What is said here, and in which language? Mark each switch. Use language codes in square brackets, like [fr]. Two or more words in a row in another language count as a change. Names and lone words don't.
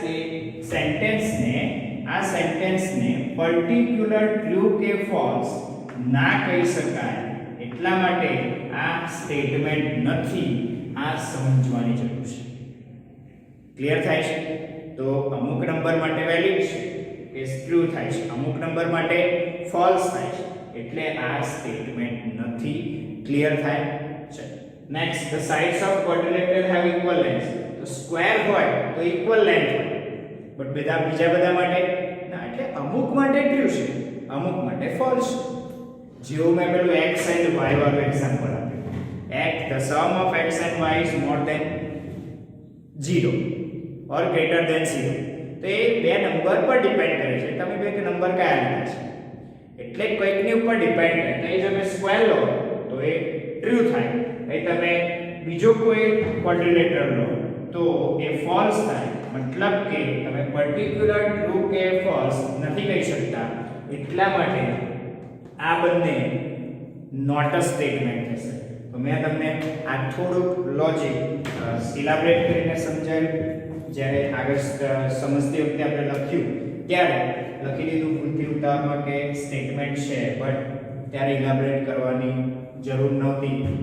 [gu] સેન્ટેન્સને [en] particular true [gu] કે ફોલ્સ ના કહી શકાય એટલા માટે આ સ્ટેટમેન્ટ નથી આ સમજવાની જરૂર છે ક્લિયર થાય છે તો અમુક નંબર માટે વેલિડ છે કે ટ્રુ થાય છે અમુક નંબર માટે ફોલ્સ થાય છે એટલે આ સ્ટેટમેન્ટ નથી ક્લિયર થાય છે [en] next the sides of quadrilateral have equal lengths [gu] તો સ્ક્વેર હોય તો [en] equal length [gu] હોય બટ બીજા બધા માટે ના એટલે અમુક માટે ટ્રુ છે અમુક માટે ફોલ્સ છે જેવું મેં પેલું [en] x and y [gu] વાળું એક્ઝામ્પલ આપ્યું [en] the sum of x and y is more than 0 or greater than 0 [gu] તો એ બે નંબર પર ડિપેન્ડ કરે છે તમે બે નંબર કયા લીધા છે એટલે કોઈકની ઉપર ડિપેન્ડ કરે એટલે જો તમે સ્ક્વેર લો તો એ ટ્રુ થાય એ તમે બીજો કોઈ ક્વાડ્રિલેટરલ લો તો એ ફોલ્સ થાય मतलब કે તમે [en] particular true [gu] કે ફોલ્સ નથી કહી શકતા એટલા માટે આ બંને [en] not a statement [gu] થશે તો મેં તમને આ થોડુંક લોજિક ઇલાબરેટ કરીને સમજાવ્યું જ્યારે આગળ સમજતી વખતે આપણે લખ્યું ત્યારે લખી દીધું ભૂલથી ઉતાવળમાં કે સ્ટેટમેન્ટ છે બટ ત્યારે ઇલાબરેટ કરવાની જરૂર નહોતી